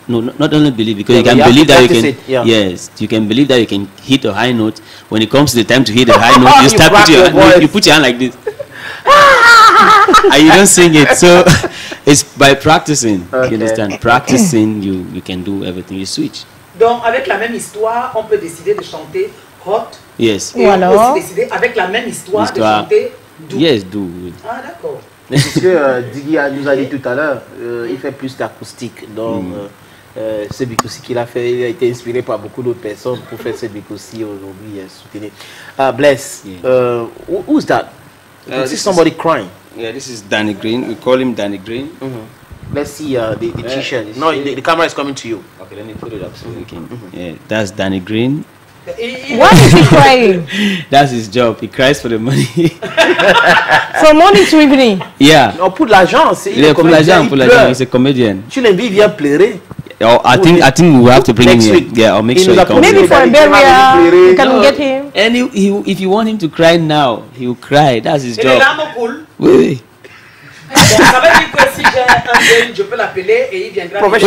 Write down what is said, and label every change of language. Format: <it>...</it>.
<en>No, not only believe, because you can believe that you can. Yes, you can believe that you can hit a high note. When it comes to the time to hit a high note, you start put you put your hand like this, and you don't sing it. So it's by practicing. You understand? Practicing, you can do everything. You switch.</en> <fr>Donc avec la même histoire, on peut décider de chanter hot.</fr> <en>Yes.</en> <fr>Et on peut aussi décider avec la même histoire de chanter doux.</fr> <en>Yes, doux.</en> <fr>Ah d'accord. Parce que Diggy nous a dit tout à l'heure, il fait plus d'acoustique. Donc ce Bikoussi qu'il a fait, il a été inspiré par beaucoup d'autres personnes pour faire ce Bikoussi aujourd'hui. Soutenir.</fr> <en>Bless. Who's that? This is somebody crying. Yeah, this is Danny Green. We call him Danny Green. Let's see the t-shirt. No, the camera is coming to you. Okay, let me put it up so we can. Yeah, that's Danny Green. Why is he crying? That's his job. He cries for the money. From morning to evening. Yeah.</en> <fr>Non, pour l'argent. Il est pour l'argent.</fr> <en>He's a comedian.</en> <fr>Tu l'invites, il vient pleurer.</fr> <en>Oh, I think we have to bring him here. Yeah, I'll make sure he comes. Maybe for a burial, you can get him. And if you want him to cry now, he will cry. That's his job.</en> <fr>Oui. Ça veut dire que si j'ai un jeune, je peux l'appeler et il viendra.</fr>